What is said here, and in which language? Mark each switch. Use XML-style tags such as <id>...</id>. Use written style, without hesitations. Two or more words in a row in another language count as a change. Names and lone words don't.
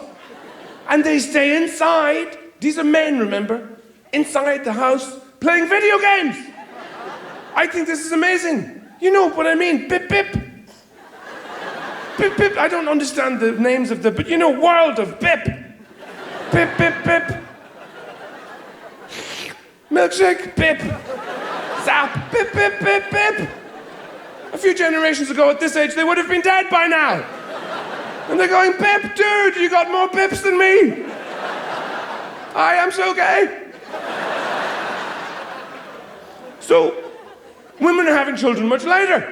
<en>And they stay inside, these are men, remember, inside the house, playing video games. I think this is amazing. You know what I mean, bip bip. Bip bip, I don't understand the names of but world of bip. Bip bip bip. Milkshake, bip. Zap, bip bip bip bip. A few generations ago at this age, they would have been dead by now. And they're going, Pip, dude, you got more pips than me. I am so gay. So, women are having children much later.</en>